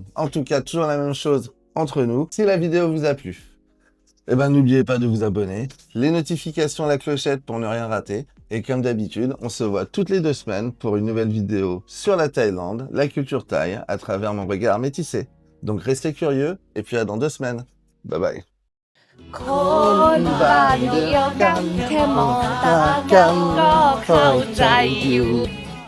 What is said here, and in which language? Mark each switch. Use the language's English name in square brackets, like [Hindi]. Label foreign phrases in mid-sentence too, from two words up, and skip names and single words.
[French] En tout cas, toujours la même chose entre nous. Si la vidéo vous a plu, n'oubliez pas de vous abonner, les notifications, la clochette pour ne rien rater. Et comme d'habitude, on se voit toutes les 2 semaines pour une nouvelle vidéo sur la Thaïlande, la culture thaï, à travers mon regard métissé. Donc restez curieux, et puis à dans 2 semaines. [English] Bye bye. [Thai] คนบ้านเดียวกันแค่มองตากันก็เข้าใจอยู่